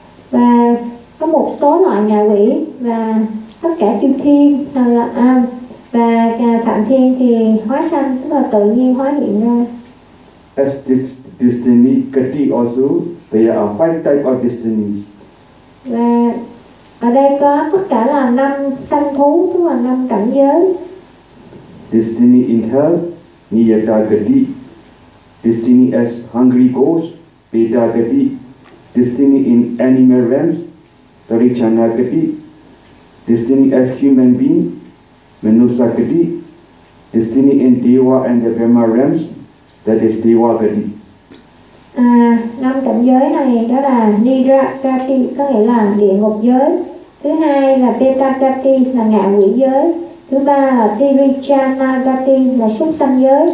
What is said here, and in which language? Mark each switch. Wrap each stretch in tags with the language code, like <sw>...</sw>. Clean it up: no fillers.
<vi>Và có một số loại ngạ quỷ và tất cả chư thiên hay là am và phạm thiên thì hóa sanh tức là tự nhiên hóa hiện ra.</vi> <en>As destiny kati also there are five type of destinies.</en> <vi>Và ở đây có tất cả là năm sanh thú tức là năm cảnh giới.</vi> <en>Destiny in hell niyata kati. Destiny as hungry ghost, Peta Gati. Destiny in animal realms, Tarichana Gati. Destiny as human being, Manusa Gati. Destiny in Deva and the Brahma realms, that is Deva Gati.</en> <vi>Năm cảnh giới này đó là Nidra Gati, có nghĩa là địa ngục giới. Thứ hai là Peta Gati, là ngạ quỷ giới. Thứ ba là Tirichana Gati là súc sanh giới.</vi>